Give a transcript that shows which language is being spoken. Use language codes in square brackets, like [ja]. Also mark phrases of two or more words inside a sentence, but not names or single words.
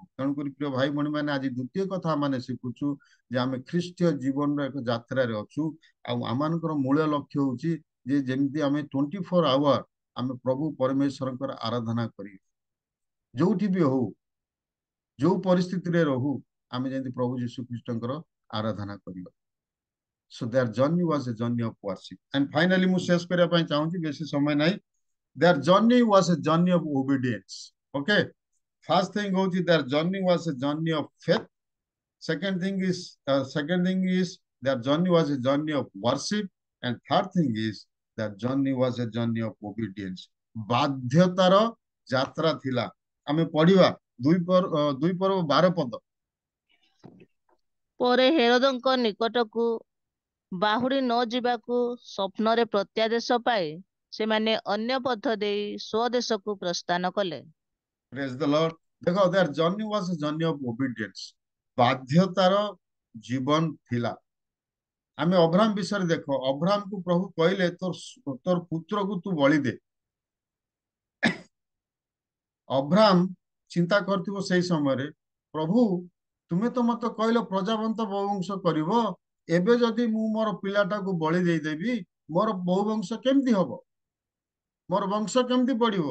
[or] ତେଣୁକରି ପ୍ରିୟ ଭାଇ ଭଉଣୀ ମାନେ, ଆଜି ଦ୍ୱିତୀୟ କଥା ଆମେ ଶିଖୁଛୁ ଯେ ଆମେ ଖ୍ରୀଷ୍ଟୀୟ ଜୀବନର ଏକ ଯାତ୍ରାରେ ଅଛୁ, ଆଉ ଆମମାନଙ୍କର ମୂଳ ଲକ୍ଷ୍ୟ ହଉଛି ଯେ ଯେମିତି ଆମେ 24 ଆୱାର ଆମେ ପ୍ରଭୁ ପରମେଶ୍ୱରଙ୍କର ଆରାଧନା କରିବୁ, ଯୋଉଠି ବି ହଉ, ଯୋଉ ପରିସ୍ଥିତିରେ ରହୁ, ଆମେ ଯେମିତି ପ୍ରଭୁ ଯୀଶୁ ଖ୍ରୀଷ୍ଟଙ୍କର ଆରାଧନା କରିବା। [en] So their journey was a journey of worship. And finally [or] ମୁଁ ଶେଷ କରିବା ପାଇଁ ଚାହୁଁଛି, ବେଶୀ ସମୟ ନାହିଁ। [en] Their journey was a journey of obedience. Okay, first thing ହଉଛି their journey was a journey of faith. Second thing is their journey was a journey of worship. And third thing is their journey was a journey of obedience. [or] ବାଧ୍ୟତାର ଯାତ୍ରା ଥିଲା। ଆମେ ପଢିବା 2:12 ପଦ। ପରେ ହେରୋଦଙ୍କ ନିକଟକୁ ବାହୁଡ଼ି ନ ଯିବାକୁ ସ୍ୱପ୍ନରେ ପ୍ରତ୍ୟାଦେଶ ପାଇ ସେମାନେ ଅନ୍ୟ ପଥ ଦେଇ ସ୍ୱଦେଶକୁ ପ୍ରସ୍ଥାନ କଲେ। [en] Praise the Lord. [or] ଦେଖ, [en] their journey was a journey of obedience. [or] ବାଧ୍ୟତାର ଜୀବନ ଥିଲା। ଆମେ ଅବ୍ରାହମ ବିଷୟରେ ଦେଖ, ଅବ୍ରାହମକୁ ପ୍ରଭୁ କହିଲେ ତୋର ପୁତ୍ରକୁ ତୁ ବଳି ଦେ। ଅବ୍ରାହମ ଚିନ୍ତା କରିଥିବ ସେଇ ସମୟରେ, ପ୍ରଭୁ ତୁମେ ତ ମତେ କହିଲ ପ୍ରଜାବଂଶ ବହୁବଂଶ କରିବ, ଏବେ ଯଦି ମୁଁ ମୋର ପିଲାଟାକୁ ବଳି ଦେଇଦେବି ମୋର ବହୁବଂଶ କେମିତି ହବ, ମୋର ବଂଶ କେମିତି ବଢିବ?